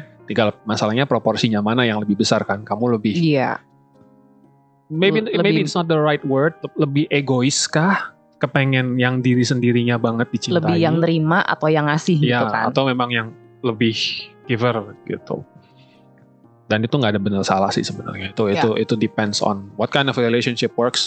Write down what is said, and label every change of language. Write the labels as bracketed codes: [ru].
[id] Tinggal masalahnya proporsinya mana yang lebih besar kan? Kamu lebih. Iya. [en] Maybe it's not the right word. [id] Lebih egois kah? Kepengen yang diri sendirinya banget dicintai. Lebih yang nerima atau yang ngasih gitu kan? Atau memang yang lebih giver gitu. Dan itu nggak ada benar salah sih sebenarnya. [en] Itu depends on what kind of relationship works.